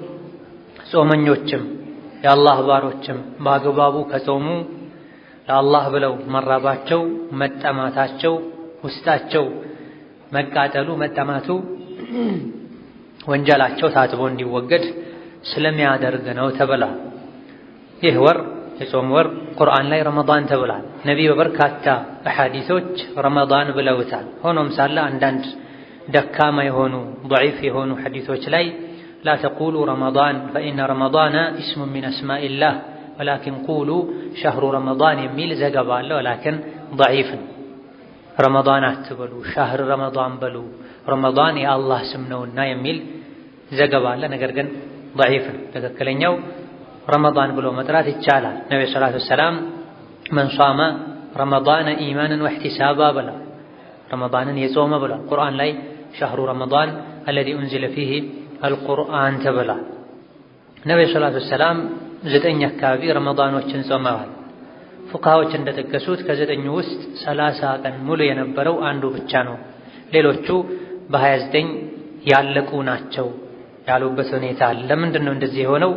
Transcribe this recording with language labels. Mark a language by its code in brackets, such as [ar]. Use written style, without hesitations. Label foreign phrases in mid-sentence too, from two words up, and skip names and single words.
[am] ጾመኞችም የአላህ ባሮችም በአግባቡ ከጾሙ ለአላህ ብለው መራባቸው፣ መጠማታቸው፣ ውስጣቸው መቃጠሉ፣ መጠማቱ ወንጀላቸው ታጥቦ እንዲወገድ ስለሚያደርግ ነው ተብሏል። ይህ ወር የጾም ወር ቁርአን ላይ ረመዳን ተብሏል። ነቢይ በበርካታ አሐዲሶች ረመዳን ብለውታል። ሆኖም ሳለ አንዳንድ ደካማ የሆኑ ضعيف የሆኑ ሐዲሶች ላይ [ar] لا تقولوا رمضان فإن رمضان اسم من أسماء الله ولكن قولوا شهر رمضان [am] የሚል ዘገባ አለ። [ar] ولكن ضعيف [am] ረመዳን አትበሉ፣ [ar] شهر رمضان [am] በሉ፣ ረመዳን የአላህ ስም ነውና የሚል ዘገባ አለ። ነገር ግን ضعيف ነው። ትክክለኛው ረመዳን ብሎ መጥራት ይቻላል። ነብዩ [ar] صلى الله عليه وسلم من صام رمضان إيمانا واحتسابا [am] ብላ ረመዳንን የጾመ ብላ ቁርአን ላይ [ar] شهر رمضان الذي انزل فيه القرآن [am] ተብላ። ነብዩ [ar] صلى الله عليه وسلم [am] 9 አካባቢ ረመዳኖችን ጾመዋል። ፉቃሃዎች እንደጠቀሱት ከ9 ውስጥ 30 ቀን ሙሉ የነበረው አንዱ ብቻ ነው። ሌሎቹ በ29 ያለቁ ናቸው ያሉበት ሁኔታ አለ። ለምንድን ነው እንደዚህ የሆነው?